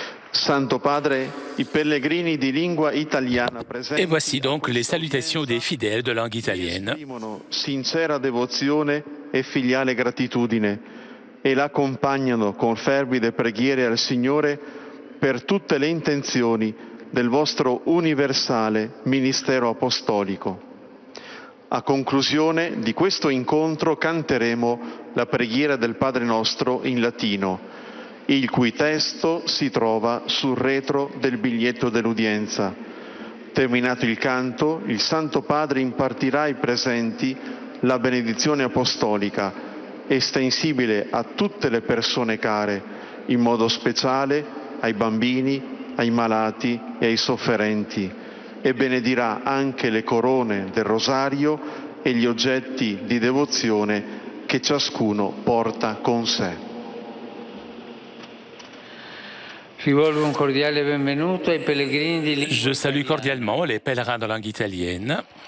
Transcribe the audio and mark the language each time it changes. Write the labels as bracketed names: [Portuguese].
[Italian] Santo Padre, i pellegrini di lingua italiana presenti. [French] Et voici donc les salutations des fidèles de langue italienne. [Italian] Esprimono sincera devozione e filiale gratitudine e l'accompagnano con fervide preghiere al Signore per tutte le intenzioni del vostro universale ministero apostolico. A conclusione di questo incontro canteremo la preghiera del Padre nostro in latino, il cui testo si trova sul retro del biglietto dell'udienza. Terminato il canto, il Santo Padre impartirà ai presenti la benedizione apostolica, estensibile a tutte le persone care, in modo speciale ai bambini, ai malati e ai sofferenti, e benedirà anche le corone del rosario e gli oggetti di devozione che ciascuno porta con sé. Rivolgo un cordiale benvenuto ai pellegrini di lingua [French] Je salue cordialement les pèlerins de langue italienne.